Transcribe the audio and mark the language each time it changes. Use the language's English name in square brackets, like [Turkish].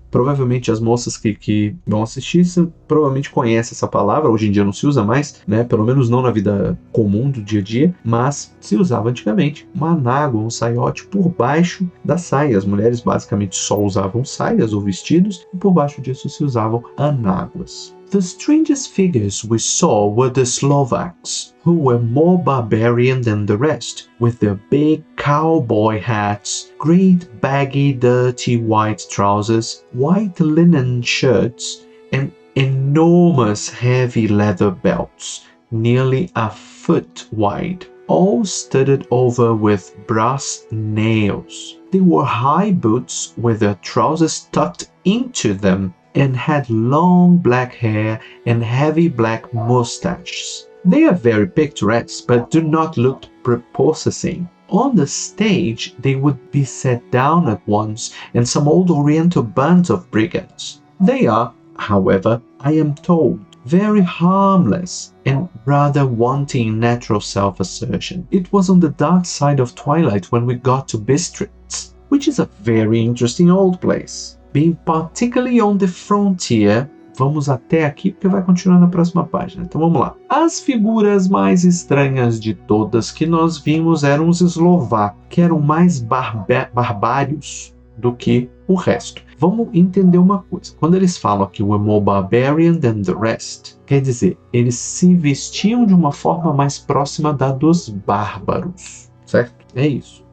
[Portuguese] Provavelmente as moças que vão assistir provavelmente conhecem essa palavra. Hoje em dia não se usa mais, né? Pelo menos não na vida comum do dia a dia, mas se usava antigamente. Uma anágua, um saiote por baixo da saia. As mulheres basicamente só usavam saias ou vestidos e por baixo disso se usavam anáguas. [English] The strangest figures we saw were the Slovaks, who were more barbarian than the rest, with their big cowboy hats, great baggy dirty white trousers, white linen shirts, and enormous heavy leather belts. nearly a foot wide, all studded over with brass nails. They wore high boots with their trousers tucked into them and had long black hair and heavy black mustaches. They are very picturesque, but do not look prepossessing. On the stage, they would be set down at once in some old Oriental bands of brigands. They are, however, I am told, very harmless and rather wanting natural self-assertion. It was on the dark side of twilight when we got to Bistritz, which is a very interesting old place. Being particularly on the frontier, [Portuguese] vamos até aqui porque vai continuar na próxima página. Então vamos lá. As figuras mais estranhas de todas que nós vimos eram os eslovacos, que eram mais barbários do que o resto. Vamos entender uma coisa. Quando eles falam que [English] we're more barbarian than the rest, [Portuguese] quer dizer, eles se vestiam de uma forma mais próxima da dos bárbaros, certo? É isso.